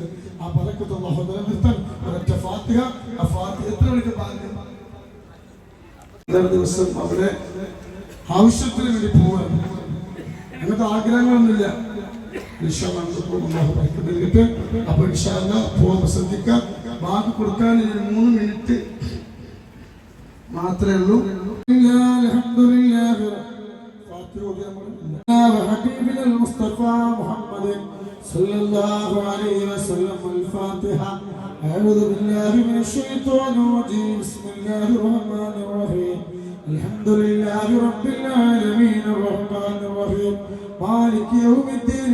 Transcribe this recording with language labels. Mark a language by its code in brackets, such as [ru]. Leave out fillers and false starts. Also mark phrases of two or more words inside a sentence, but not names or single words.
[ml] ആ ബർക്കത്ത് അള്ളാഹു നിലനിർത്താൻ ഒരൊറ്റ ഫാത്തിഹ. ആ ഫാത്തിഹ എത്ര മണിക്ക് ഭാഗ്യം ദിവസം അവിടെ ആവശ്യത്തിന് വേണ്ടി പോവാൻ അങ്ങനത്തെ ആഗ്രഹങ്ങളൊന്നുമില്ല. അപ്പൊ പോകാൻ ശ്രദ്ധിക്കാം. ബാക്കി കൊടുക്കാൻ 3 മിനിറ്റ് മാത്രമേ ഉള്ളൂ. [ar] حبيبنا المصطفى محمد صلى الله عليه وسلم الفاتحة. أعوذ بالله من الشيطان الرجيم. بسم الله الرحمن الرحيم. الحمد لله رب العالمين الرحمن الرحيم مالك يوم الدين.